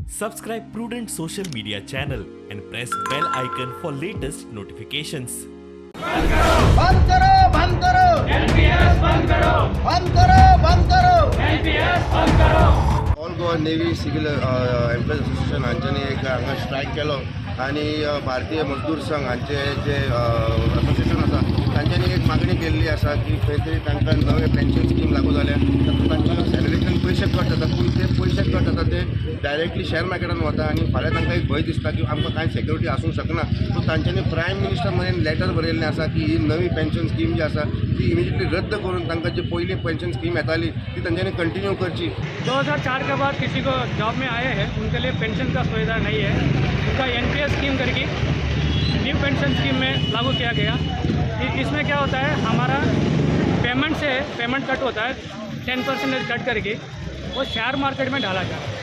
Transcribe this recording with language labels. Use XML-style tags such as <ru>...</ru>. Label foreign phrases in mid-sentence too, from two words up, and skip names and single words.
<en>Subscribe Prudent social media channel and press bell icon for latest notifications.</en> <hi>बंद करो बंद करो एनपीएस बंद करो बंद करो एनपीएस बंद करो</hi> <kok>ऑल गोवा नेव्ही सिव्हिल एम्प्लॉईज असोसिएशन हांच्यांनी एक हांगा स्ट्रायक केलो आणि भारतीय मजदूर संघ हांचे जे असोसिएशन आसा तांच्यांनी एक मागणी केल्ली आसा की खंय तरी तांकां नवे</kok> <en>pension scheme</en> <kok>लागू जाल्या तातूंत तांच्या सॅलरींतल्यान पयशे कट जातात पूण ते पयशे कट जाता ते डायरेक्टली शेअर मार्केटान वता आणि फाल्यां तांकां एक भंय दिसता की आमकां कांय सेक्युरिटी आसूंक शकना सो तांच्यांनी</kok> <en>prime minister</en> <kok>मेरेन लेटर बरयल्लें आसा की ही नवी</kok> <en>pension scheme</en> <kok>जी आसा ती इमिजिएटली रद्द करून तांकां जी पयली</kok> <en>pension scheme</en> <kok>येताली ती तांच्यांनी कंटिन्यू करची</kok> <hi>2004 के बाद किसी को जॉब में आए हैं उनके लिए पेंशन का सुविधा नहीं है। उनका</hi> <en>NPS scheme</en> <hi>करके</hi> <en>new pension scheme</en> <hi>में लागू किया गया। इसमें क्या होता है, हमारा पेमेंट से पेमेंट कट होता है 10% कट करके वो</hi> <en>share market</en> <hi>में डाला जाता है।</hi>